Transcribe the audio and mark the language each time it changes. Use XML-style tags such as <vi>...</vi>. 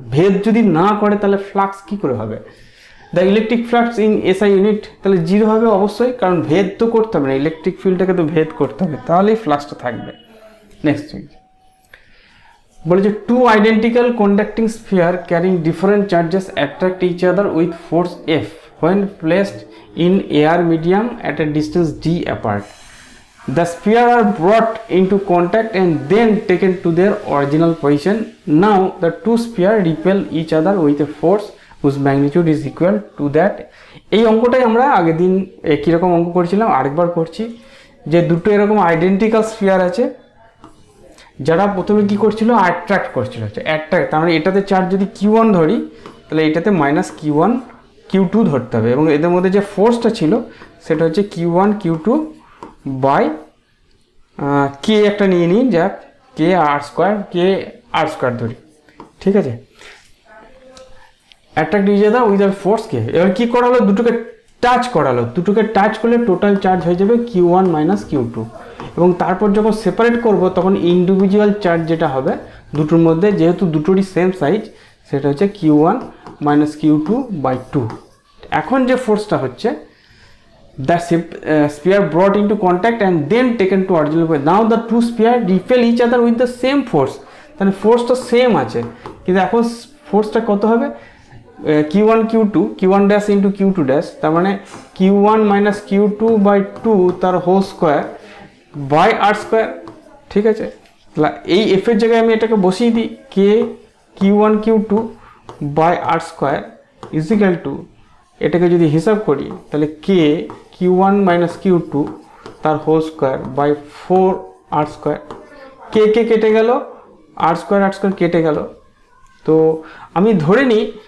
<bn>ভেদ যদি না করে তাহলে ফ্লাক্স কি করে হবে?</bn> <en>the electric flux in SI unit,</en> <bn>তাহলে 0 হবে অবশ্যই, কারণ ভেদ তো করতে হবে না, ইলেকট্রিক ফিল্ডটাকে তো ভেদ করতে হবে, তাহলেই ফ্লাক্সটা থাকবে। নেক্সট বলে যে</bn> <en>Two identical conducting sphere carrying different charges attract each other with force F when placed in air medium at a distance d apart. The sphere are brought into contact and then taken to their original position. Now the two spheres repel each other with a force whose magnitude is equal to that.</en> <bn>এই অঙ্কটাই আমরা আগের দিন একই রকম অঙ্ক করেছিলাম, আরেকবার করছি। যে দুটো এরকম আইডেন্টিক্যাল স্ফিয়ার আছে, যারা প্রথমে কি করছিল, অ্যাট্রাক্ট করছিল, অ্যাট্রাক্ট, তার মানে এটাতে চার্জ যদি Q1 ধরি তাহলে এটাতে -Q1 Q2 ধরতে হবে, এবং এদের মধ্যে যে ফোর্সটা ছিল সেটা হচ্ছে Q1 Q2 বাই কে একটা নিয়ে নিই, যাক কে আর স্কোয়ার ধরি, ঠিক আছে।</bn> <en>Attract each other with a force কে।</en> <bn>এবার কি করালো, দুটোকে টাচ করালো, দুটোকে টাচ করলে টোটাল চার্জ হয়ে যাবে Q1 Q2, এবং তারপর যখন সেপারেট করব তখন ইন্ডিভিজুয়াল চার্জ যেটা হবে দুটোর মধ্যে, যেহেতু দুটোরই সেম সাইজ, সেটা হচ্ছে Q1 Q2/2। এখন যে ফোর্সটা হচ্ছে,</bn> <en>the sphere brought into contact and then taken to original point. Now the two sphere repel each other with the same force.</en> <bn>তাহলে ফোর্সটা সেম আছে, কিন্তু এখন ফোর্সটা কত হবে, Q1 Q1 dash into Q2 dash, তার মানে Q1 Q2/2 তার whole square by আর square, ঠিক আছে। তাহলে এই এফ এর জায়গায় আমি এটাকে বসিয়ে দিই, কে Q1 Q2 by আর square is equal to, এটাকে যদি হিসাব করি তাহলে কে Q1 Q2 তার whole square by 4 আর square, কে কেটে গেল, আর স্কোয়ার কেটে গেল। তো আমি ধরে নিই</bn>